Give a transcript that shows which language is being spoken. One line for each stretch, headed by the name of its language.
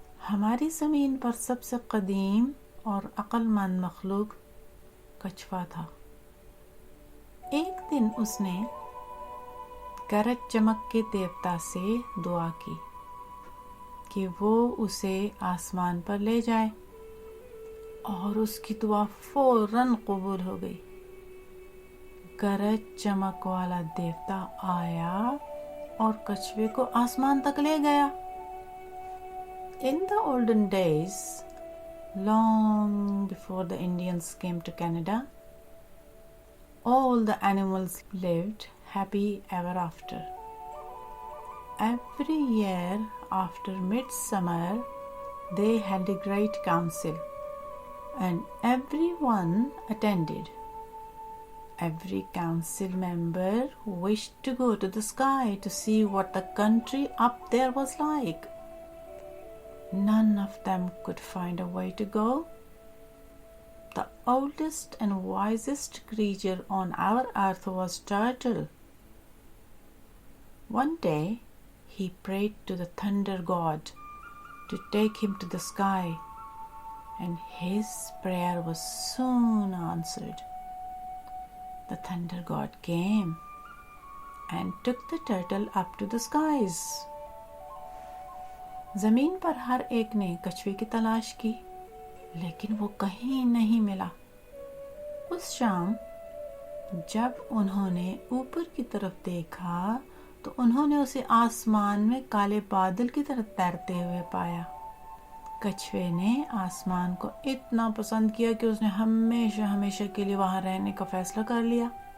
Urdu: ہماری زمین پر سب سے قدیم اور عقل مند مخلوق کچھوا تھا۔ ایک دن اس نے گرج چمک کے دیوتا سے دعا کی کہ وہ اسے آسمان پر لے جائے، اور اس کی دعا فوراً قبول ہو گئی۔ گرج چمک والا دیوتا آیا اور کچھوے کو آسمان تک لے گیا۔
English: In the olden days, long before the Indians came to Canada, all the animals lived happy ever after. Every year after midsummer, they had a great council, and everyone attended. Every council member wished to go to the sky to see what the country up there was like. None of them could find a way to go. The oldest and wisest creature on our earth was Turtle. One day, he prayed to the thunder god to take him to the sky, and his prayer was soon answered. The thunder god came and took the turtle up to the skies.
Urdu: زمین پر ہر ایک نے کچھوے کی تلاش کی، لیکن وہ کہیں نہیں ملا۔ اس شام جب انہوں نے اوپر کی طرف دیکھا تو انہوں نے اسے آسمان میں کالے بادل کی طرح تیرتے ہوئے پایا۔ کچھوے نے آسمان کو اتنا پسند کیا کہ اس نے ہمیشہ کے لیے وہاں رہنے کا فیصلہ کر لیا۔